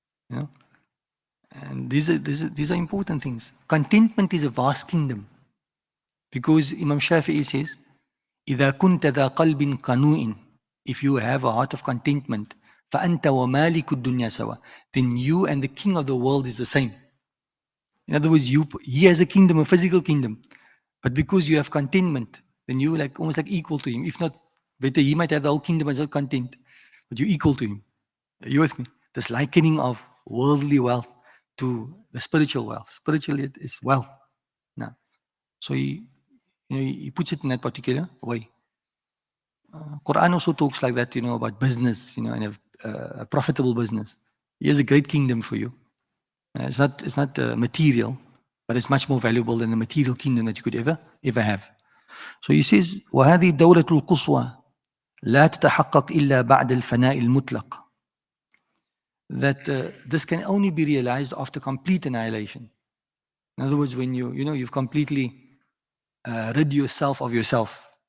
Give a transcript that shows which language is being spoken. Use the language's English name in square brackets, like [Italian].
[English] And these are important things. Contentment is a vast kingdom. Because Imam Shafi'i says, [Arabic] إِذَا كُنْتَ ذَا قَلْبٍ قَنُوءٍ. [English] If you have a heart of contentment, [Arabic] فَأَنْتَ وَمَالِكُ الدُّنْيَا سَوَى. [English] Then you and the king of the world is the same. In other words, he has a kingdom, a physical kingdom. But because you have contentment, then you almost like equal to him. If not better, he might have the whole kingdom as a content, but you're equal to him. Are you with me? This likening of worldly wealth to the spiritual wealth. Spiritual is wealth. Now, so he puts it in that particular way. Quran also talks like that, about business, and a profitable business. He has a great kingdom for you. It's not material, but it's much more valuable than the material kingdom that you could ever have. So he says, [Arabic] وَهَذِهِ الدَّوْلَةُ الْقُصْوَى لَا تَتَحَقَّقْ إِلَّا بَعْدَ الْفَنَاءِ الْمُطْلَقِ. [English] That this can only be realized after complete annihilation. In other words, when you've completely rid yourself of yourself.